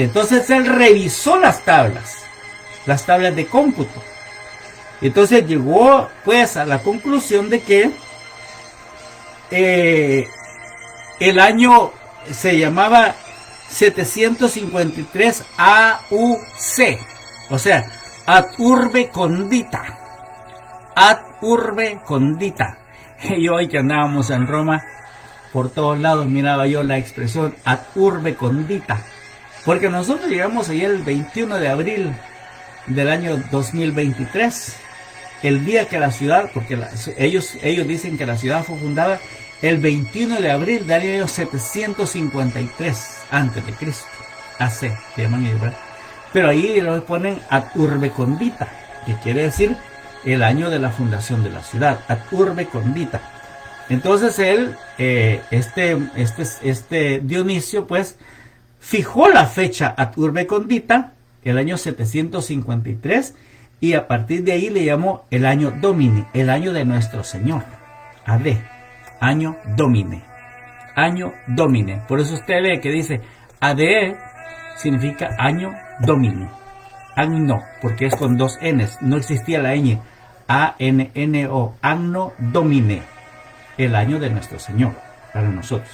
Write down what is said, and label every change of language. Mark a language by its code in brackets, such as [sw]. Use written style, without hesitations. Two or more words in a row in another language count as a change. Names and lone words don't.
[es] Entonces él revisó las tablas de cómputo. Entonces llegó pues a la conclusión de que el año se llamaba 753 AUC, o sea, [la] ad urbe condita. Ad urbe condita. [es] Y hoy que andábamos en Roma, por todos lados miraba yo la expresión [la] ad urbe condita, [es] porque nosotros llegamos ahí el 21 de abril del año 2023, el día que la ciudad, porque ellos dicen que la ciudad fue fundada el 21 de abril del año 753 antes de Cristo, AC, se llaman ellos, ¿verdad? Pero ahí lo ponen [la] ad urbe condita, [es] que quiere decir el año de la fundación de la ciudad, [la] ad urbe condita. [es] Entonces él, este Dionisio, pues, fijó la fecha [la] ad urbe condita, [es] el año 753, y a partir de ahí le llamó el año Domini, el año de nuestro Señor, AD, año Domine, año Domine. Por eso usted ve que dice AD significa año Domini, Anno, porque es con dos N's, no existía la ñ, A-N-N-O, [la] Anno Domine, [es] el año de nuestro Señor, para nosotros.